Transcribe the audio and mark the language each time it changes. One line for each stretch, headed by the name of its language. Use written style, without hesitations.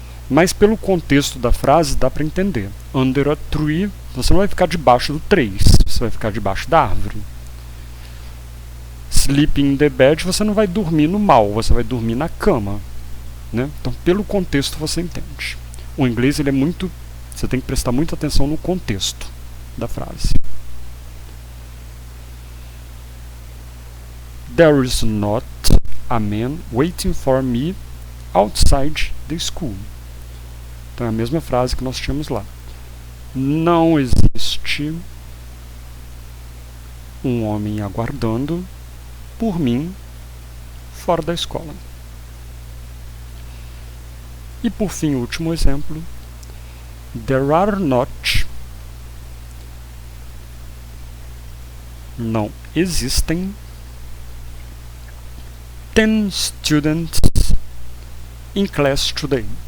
Portuguese: Mas pelo contexto da frase dá para entender. Under a tree, você não vai ficar debaixo do 3, você vai ficar debaixo da árvore. Sleeping in the bed, você não vai dormir no mal, você vai dormir na cama, né? Então, pelo contexto você entende. O inglês ele é muito, você tem que prestar muita atenção no contexto da frase.
English: There is not a man waiting for me outside the school.
Portuguese: Então é a mesma frase que nós tínhamos lá. Não existe um homem aguardando por mim fora da escola. E por fim, o último exemplo. There are not, não existem, 10 students in class today.